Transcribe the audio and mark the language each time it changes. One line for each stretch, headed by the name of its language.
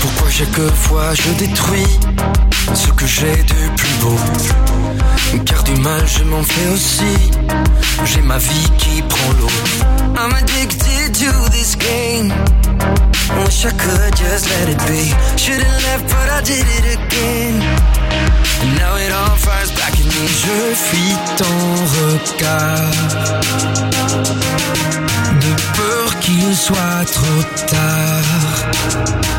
French: Chaque fois je détruis ce que j'ai de plus beau. Car du mal je m'en fais aussi. J'ai ma vie qui prend l'eau.
English: I'm addicted to this game. Wish I could just let it be. Shouldn't left but I did it again. And now it all fires back in me.
French: Je fuis ton regard de peur qu'il soit trop tard.